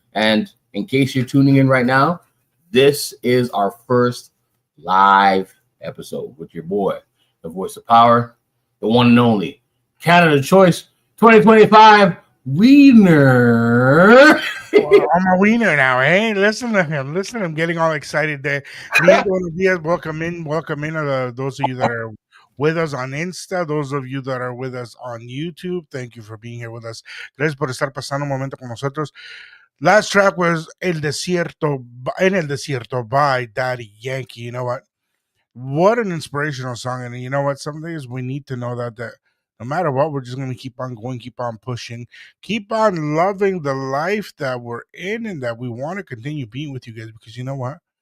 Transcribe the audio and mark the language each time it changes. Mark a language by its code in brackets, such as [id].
[en] And in case you're tuning in right now, this is our first live episode with your boy, the voice of power, the one and only Canada Choice 2025 Wiener. I'm a wiener now, eh? Listen to him. Listen to him getting all excited there. [es] Bien, buenos días. [en] Welcome in. Those of you that are with us on Insta, those of you that are with us on YouTube. Thank you for being here with us. [es] Gracias por estar pasando un momento con nosotros. [en] Last track was En el Desierto by Daddy Yankee. You know what an inspirational song. And you know what? Some days we need to know that no matter what, we're just going to keep on going, keep on pushing, keep on loving the life that we're in and that we want to continue being with you guys, because you know what?